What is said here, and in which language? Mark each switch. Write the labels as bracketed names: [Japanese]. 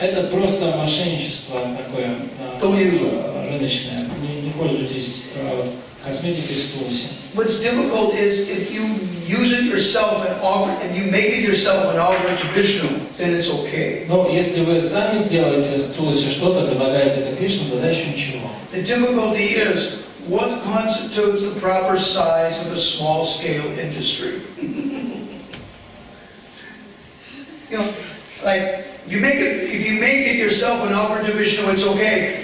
[Russian] Это просто мошенничество такое рыночное. Не пользуйтесь косметикой из Tulsi. [English] What's difficult is if you use it yourself and you make it yourself and offer it to Vishnu, then it's okay. [Russian] Но если вы сами делаете с Tulsi что-то, предлагаете это Кришну, тогда еще ничего. [English] The difficulty is what constitutes the proper size of a small-scale industry. Like if you make it yourself and offer it to Vishnu, it's okay.